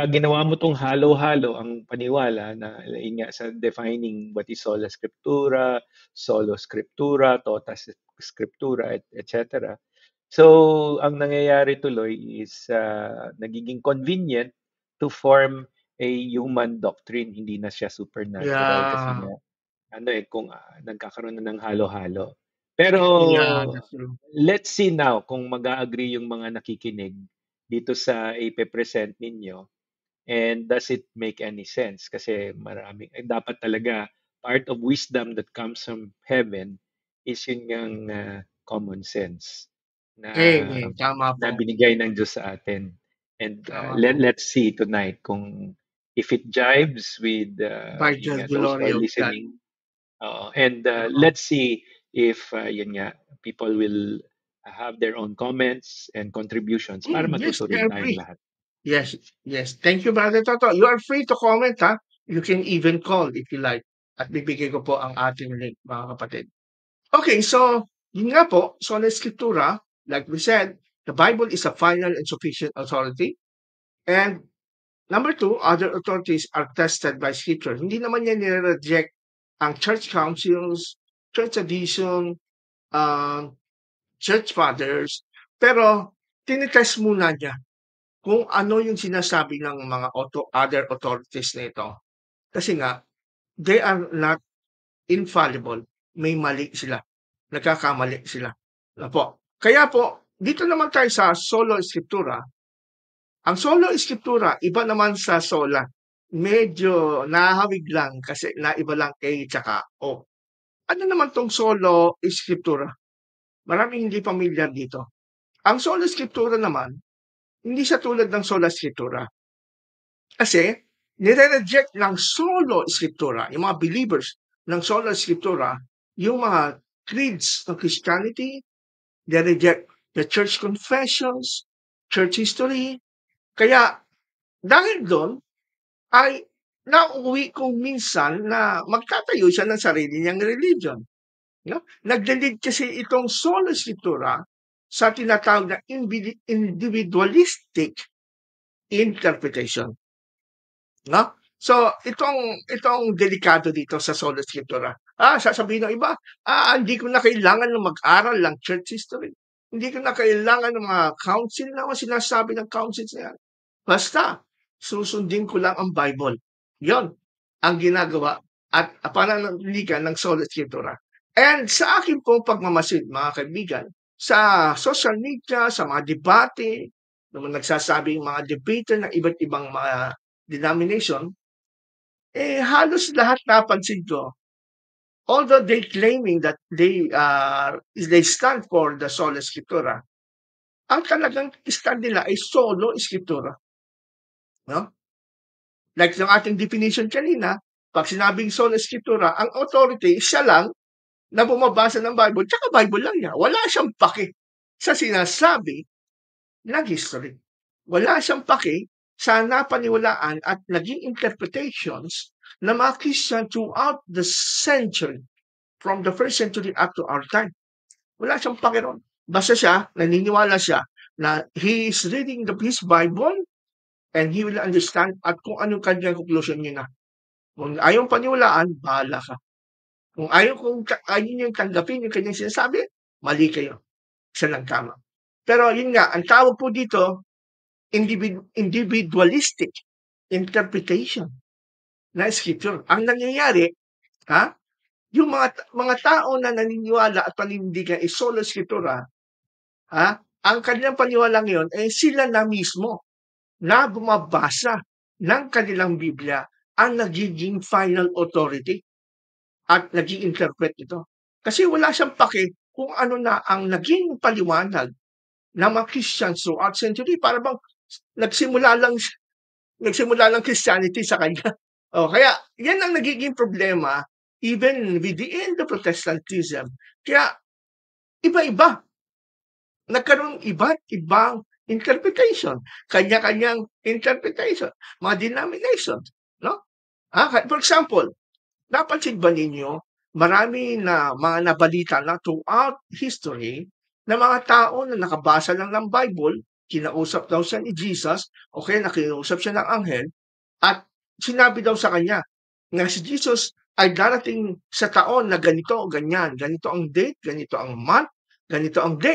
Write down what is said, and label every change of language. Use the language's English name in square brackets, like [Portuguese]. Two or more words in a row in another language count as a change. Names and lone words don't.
[Filipino] pagka ginawa mo tong halo-halo ang paniwala na yun nga sa [English] defining what is [Filipino] sola scriptura, solo scriptura, tota scriptura, etc. [English] So, [Filipino] ang nangyayari tuloy [English] is nagiging convenient to form a human doctrine, [Filipino] hindi na siya supernatural kasi [English] Yeah, [Filipino] nga kung nagkakaroon na ng halo-halo. Pero [English] yeah, that's true. let's see now [Filipino] kung mag-a-agree yung mga nakikinig dito sa ipe-present ninyo. [English] And does it make any sense? [Filipino] Kasi maraming, dapat talaga, [English] part of wisdom that comes from heaven is [Filipino] yun yung [English] common sense na, [Filipino] Amen, tama na po, binigay ng Diyos sa atin. [English] And [Filipino] tama po. [English] let's see tonight kung if it jives with By [Filipino] yun [English] the nga, those who glory are of God. listening. And [Filipino] Oo. [English] let's see if [Filipino] yun nga, [English] people will have their own comments and contributions para Yes, [Filipino] matuto [English] they [Filipino] rin [English] are [Filipino] tayong [English] free. [Filipino] lahat. [English] Yes, yes. Thank you, Brother Toto. You are free to comment, ha? You can even call if you like. [Filipino] At bibigay ko po ang ating link, mga kapatid. Okay, so, yun nga po, [English] sola scriptura, like we said, the Bible is a final and sufficient authority. And number two, other authorities are tested by scripture. [Filipino] Hindi naman yan nire-reject ang [English] church councils, church tradition, um, church fathers, [Filipino] pero tinitest muna niya kung ano yung sinasabi ng mga [English] other authorities [Filipino] na ito. Kasi nga, [English] they are not infallible. [Filipino] May mali sila. Nagkakamali sila. Ano po? Kaya po, dito naman tayo sa solo scriptura. Ang solo scriptura, iba naman sa sola. Medyo nahawig lang kasi naiba lang A tsaka O. Ano naman tong solo scriptura? Maraming hindi pamilyar dito. Ang solo scriptura naman, hindi siya tulad ng sola scriptura. Kasi nire-reject ng solo scriptura, yung mga believers ng solo scriptura, yung mga creeds ng Christianity, [English] they reject the church confessions, church history. [Filipino] Kaya dahil doon ay nauuwi kung minsan na magtatayo siya ng sarili niyang religion. No? Naglalid kasi itong sola scriptura sa tinatawag na [English] individualistic interpretation. [Filipino] No? So, itong delikado dito sa sola scriptura. Sasabihin ng iba, hindi ko na kailangan ng mag-aral ng church history. Hindi ko na kailangan ng mga council na mga sinasabi ng councils na yan. Basta, susundin ko lang ang Bible. Yon ang ginagawa at pananaligan ng sola scriptura. And sa akin pong pagmamasid, mga kaibigan, sa social media, sa mga debate, naman nagsasabing mga debater ng iba't ibang mga denomination, halos lahat napansin ko, [English] although they claiming that they stand for the sola scriptura, [Filipino] ang talagang stand nila ay solo scriptura, no? Like yung ating definition kanina, pag sinabing sola scriptura, ang authority siya lang na bumabasa ng Bible, tsaka Bible lang niya. Wala siyang pake sa sinasabi ng history. Wala siyang pake sa napaniwalaan at naging interpretations ng mga Christian [English] throughout the century, from the first century up to our time. [Filipino] Wala siyang pake ron. Basta siya, naniniwala siya na [English] he is reading his Bible and he will understand [Filipino] at kung anong kanyang conclusion niya na. Kung ayaw paniwalaan, bahala ka. Kung ayaw niyong tanggapin yung kanyang sinasabi, mali kayo. Siya lang tama. Pero yun nga, ang tawag po dito, [English] individualistic interpretation [Filipino] na scripture. Ang nangyayari, yung mga tao na naniniwala at panindigan ay sola scriptura, ang kanilang paniwalang yon ay sila na mismo na bumabasa ng kanilang Biblia ang nagiging final authority at nag-i-interpret ito. Kasi wala siyang pake kung ano na ang naging paliwanag ng mga Christians [English] throughout century. [Filipino] Para bang nagsimula lang Christianity sa kanya. Kaya yan ang nagiging problema [English] even within the Protestantism. [Filipino] Kaya iba-iba. Nagkaroon iba't ibang interpretation. Kanya-kanyang interpretation. Mga denominations. No? [English] For example, [Filipino] napansin ba ninyo, marami na mga nabalita na throughout history na mga tao na nakabasa lang ng Bible, kinausap daw siya ni Jesus, o kaya nakinausap siya ng anghel, at sinabi daw sa kanya na si Jesus ay darating sa taon na ganito o ganyan, ganito ang date, ganito ang month, ganito ang day.